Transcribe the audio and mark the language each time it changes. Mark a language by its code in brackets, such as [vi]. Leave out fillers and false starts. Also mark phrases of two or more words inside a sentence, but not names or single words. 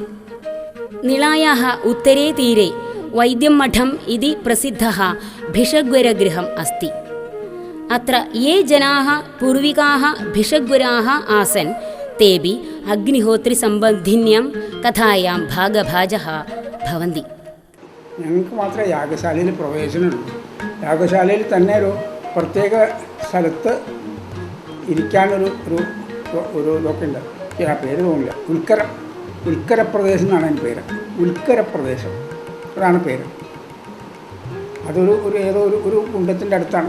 [sa] निळायाः उत्तरे तीरे वैद्यमठम् इति प्रसिद्धः भिषग्वरगृहम् अस्ति। अत्र ये जनाः पूर्विकाः भिषग्वराः आसन् तेऽपि अग्निहोत्रिसम्बन्धिन्यां कथायां भागभाजः भवन्ति। [ml] ഞങ്ങൾക്ക് മാത്രമേ യാഗശാലയിൽ പ്രവേശനമുള്ളൂ. യാഗശാലയിൽ തന്നെ ഒരു പ്രത്യേക സ്ഥലത്ത് ഇരിക്കാനൊരു ഒരു ഇതൊക്കെ ഉണ്ട്. ആ പേര് തോന്നില്ല. ഉൽക്കരപ്രദേശം എന്നാണ് അതിൻ്റെ പേര്. ഉൽക്കരപ്രദേശം അതാണ് പേര്. അതൊരു ഏതോ ഒരു കുണ്ടത്തിൻ്റെ അടുത്താണ്.